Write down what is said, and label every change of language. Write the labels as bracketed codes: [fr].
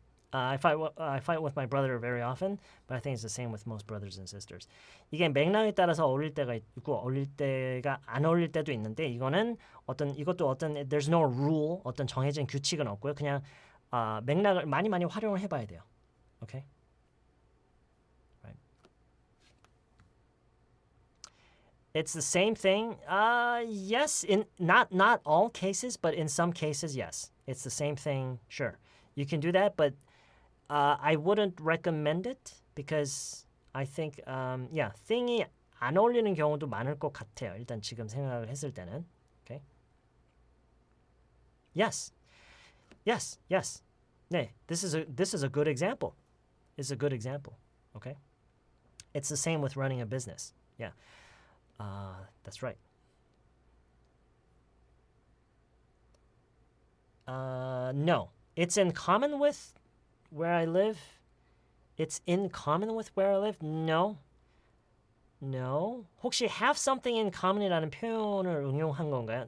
[en] I fight with my brother very often, but I think it's the same with most brothers and sisters. [ko] 이게 맥락에 따라서 어울릴 때가 있고 어울릴 때가 안 어울릴 때도 있는데 이것도 어떤 [en] there's no rule, [ko] 어떤 정해진 규칙은 없고요. 그냥 맥락을 많이 활용을 해봐야 돼요. [en] Okay? Right. It's the same thing. Yes, in not all cases, but in some cases, yes. It's the same thing. Sure, you can do that, but I wouldn't recommend it because I think, thing이 [ko] 안 어울리는 경우도 많을 것 같아요. 일단 지금 생각을 했을 때는, [en] okay? Yes. 네, this is a good example. It's a good example. Okay. It's the same with running a business. Yeah. That's right. No, it's in common with where I live. It's in common with where I live. No. [ko] 혹시 [en] have something in common [ko] 이라는 표현을 응용한 건가요?